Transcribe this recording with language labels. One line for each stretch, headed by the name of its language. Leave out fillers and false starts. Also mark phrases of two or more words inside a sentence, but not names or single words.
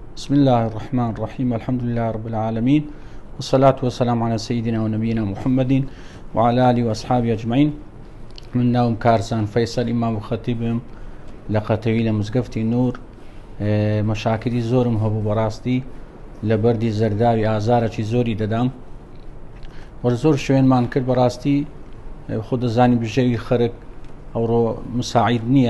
Arabic: بسم الله الرحمن الرحيم الحمد لله رب العالمين والصلاة والسلام على سيدنا ونبينا محمد وعلى آله وأصحابه أجمعين.
Central Kurdish: من م.کارزان فیصل
Arabic: إمام وخطيبهم
Central Kurdish: لقەتەوی لە مزگەوتی نووڕ. مەشاکری زۆرم هەبوو بەڕاستی لە بەردی زەرداوی ئازارێکی زۆری دەدام وەرە زۆر شوێنمان کرد بەڕاستی خۆ دەزانی بژێوی خەرک ئەوڕۆ مساعید نییە.